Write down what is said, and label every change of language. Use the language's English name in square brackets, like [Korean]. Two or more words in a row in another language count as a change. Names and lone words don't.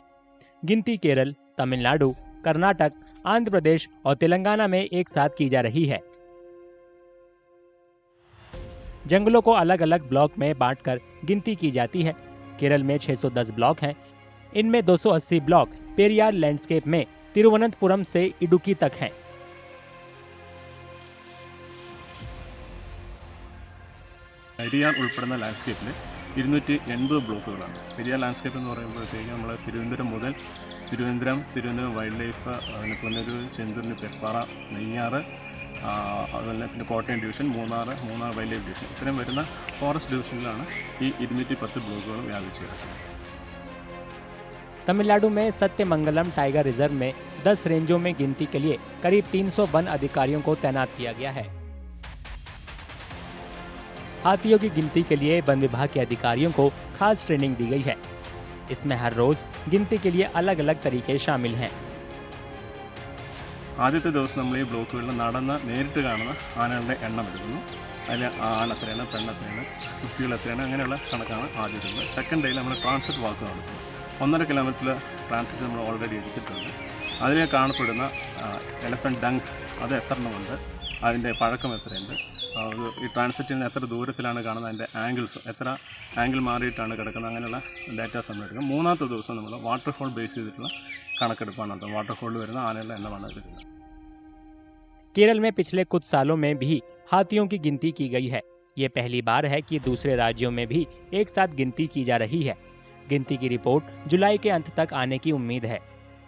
[Hindi] गिनती केरल, तमिलनाडु, कर्नाटक, आंध्र प्रदेश और तेलंगाना में एक साथ की जा रही है। जंगलों को अलग अलग ब्लॉक में बांटकर गिनती की जाती है। केरल में 610 ब्लॉक हैं। इनमें 280 ब्लॉक पेरियार लैंडस्केप में तिरुवनंतपुरम से इडुक्की तक हैं। [Malayalam] പെരിയാർ ഉൾപ്പെടുന്ന ലാൻഡ്സ്കേപ്പിൽ 280 ബ്ലോക്കുകളാണ്. പെരിയാർ ലാൻഡ്സ്കേപ്പ് എന്ന് പറയുമ്പോഴത്തേക്ക് നമ്മൾ തിരുവനന്തപുരം മുതൽ തിരുവനന്തപുരം [English] wild life, [Malayalam] അതിന് പുനലൂർ, ചെന്തൂരിന്, പെപ്പാറ, നെയ്യാറ്, അതുപോലെ പിന്നെ കോട്ടയം ഡിവിഷൻ, മൂന്നാർ [English] wild life division, [Malayalam] ഇത്രയും വരുന്ന ഫോറസ്റ്റ് ഡിവിഷനിലാണ് ഈ 210 ബ്ലോക്കുകൾ വ്യാപിച്ചു കിടക്കുന്നത്. [Hindi] तमिलनाडु में सत्यमंगलम टाइगर रिजर्व में 10 रेंजों में गिनती के लिए करीब 300 वन अधिकारियों को तैनात किया गया है। हाथियों की गिनती के लिए वन विभाग के अधिकारियों को खास ट्रेनिंग दी गई है। इसमें हर रोज गिनती के लिए अलग अलग तरीके शामिल हैं। [Malayalam] ആദ്യത്തെ ദിവസം നമ്മൾ ഈ ബ്ലോക്കുകളിൽ നടന്ന് നേരിട്ട് കാണുന്ന ആനകളുടെ എണ്ണം എടുക്കുന്നു. അതിൽ ആന എത്രയാണ്, പെണ്ണ് എത്രയാണ്, കുട്ടികൾ എത്രയാണ്, അങ്ങനെയുള്ള കണക്കാണ് ആദ്യത്തെ. സെക്കൻഡ് ഡേയിൽ നമ്മൾ [English] transit walk [Malayalam] നടത്തുന്നു. 1.5 കിലോമീറ്റർ ട്രാൻസിറ്റ് നമ്മൾ ഓൾറെഡി എടുത്തിട്ടുണ്ട്. അതിൽ കാണപ്പെടുന്ന [English] elephant dung [Malayalam] അത് എത്ര എണ്ണമുണ്ട്, അതിൻ്റെ പഴക്കം എത്രയുണ്ട്, ഈ ട്രാൻസിറ്റിൽ നിന്ന് എത്ര ദൂരത്തിലാണ് കാണുന്നത്, അതിൻ്റെ ആംഗിൾസ് എത്ര ആംഗിൾ മാറിയിട്ടാണ് കിടക്കുന്നത്, അങ്ങനെയുള്ള ഡാറ്റാസ് നമ്മൾ എടുക്കും. മൂന്നാമത്തെ ദിവസം നമ്മൾ [English] waterfall base [Malayalam] ചെയ്തിട്ടുള്ള കണക്കെടുപ്പാണ് നടത്തുന്നത്. വാട്ടർഫോളിൽ വരുന്ന ആനകളുടെ എണ്ണമാണ് എടുക്കുന്നത്. [Hindi] केरल में पिछले कुछ सालों में भी हाथियों की गिनती की गई है। ये पहली बार है कि दूसरे राज्यों में भी एक साथ गिनती की जा रही है। गिनती की रिपोर्ट जुलाई के अंत तक आने की उम्मीद है।